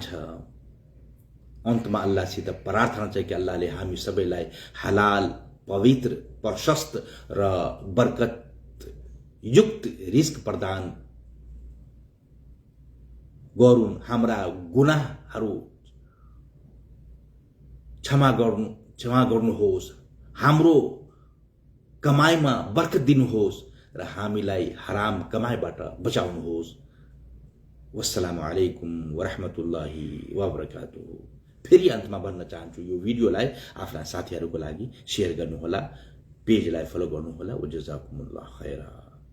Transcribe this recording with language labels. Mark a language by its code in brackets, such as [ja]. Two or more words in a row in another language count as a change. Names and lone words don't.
[ne] अन्तमा अल्लाहसित प्रार्थना छ कि अल्लाहले हामी सबैलाई हलाल, पवित्र, प्रशस्त र बरकत युक्त रिस्क प्रदान गरून्, हाम्रा गुनाहहरू क्षमा गर्नुहोस्, हाम्रो कमाईमा बरकत दिनुहोस् र हामीलाई हराम कमाईबाट बचाउनुहोस्। [ar] والسلام عليكم ورحمة الله وبركاته. [ne] फेरि अन्तमा भन्न चाहन्छु, यो भिडियोलाई आफ्ना साथीहरूको लागि शेयर गर्नुहोला, पेजलाई फलो गर्नुहोला। [ar] وجزاكم الله خيرا.